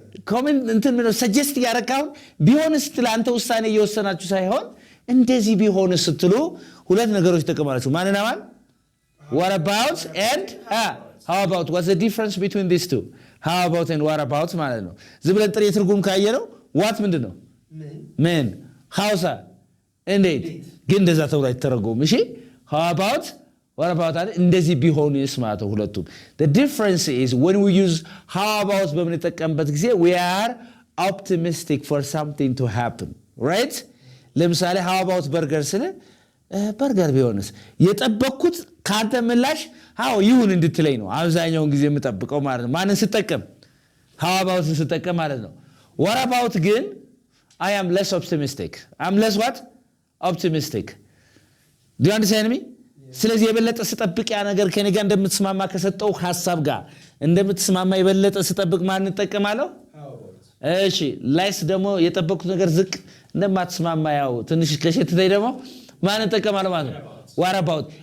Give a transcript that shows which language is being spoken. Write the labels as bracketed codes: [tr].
[am] ኮሜንት እንትን ምንድነው ሰጀስት ያደረጋው ቢሆንስ ለአንተ ውሳኔ እየወሰናችሁ ሳይሆን እንደዚህ ቢሆንስ ስትሉ ሁለት ነገሮች ተቀማላችሁ። ማንና ማን? [en] What about and how about? What's the difference between these two? How about and what about [am] ማለት ነው። ዝም ብለን ጥሬ ትርጉም ካየነው what ምንድነው? ምን how's እንዴት ግን እንደዛ ተብሎ አይተረጎም። እሺ how about what about እንደዚህ ቢሆንስ ማለት ነው ሁለቱም። [en] The difference is when we use how about [am] በምንጠቀምበት ጊዜ [en] we are optimistic for something to happen, right? [am] ለምሳሌ how about burger ስለ በርገር ቢሆንስ የጠበቅኩት ካንተ ምላሽ how ይሁን እንድትለኝ ነው አብዛኛውን ጊዜ የምጠብቀው ማለት ነው። ማንን ስጠቀም? how about ስጠቀም ማለት ነው። what about ግን [en] I am less optimistic. I'm less what? Optimistic. Do you understand me? [am] ስለዚህ የበለጠ ስጠብቅ ያ ነገር ከኔ ጋር እንደምትስማማ ከሰጠው ሐሳብ ጋር እንደምትስማማ የበለጠ ስጠብቅ ማን እንጠቀማለሁ? እሺ ላይስ ደግሞ የጠበቁት ነገር ዝቅ እንደማትስማማ ያው ትንሽ ከሸተተይ ደግሞ ማን እንጠቀማለሁ ማለት ነው? [en] What about?